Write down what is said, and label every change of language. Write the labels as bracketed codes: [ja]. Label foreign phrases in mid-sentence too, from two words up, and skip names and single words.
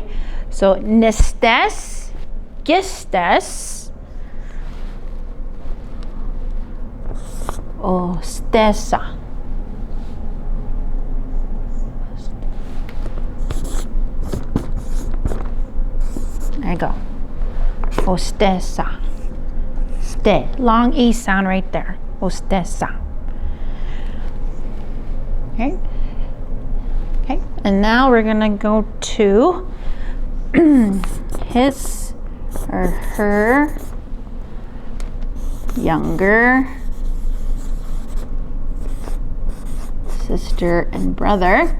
[en] So Nistes, Gistes, Ostesa. There you go. Ostesa. Ste. Long E sound right there. Ostesa. Okay. Okay. And now we're gonna go to his or her younger sister and brother.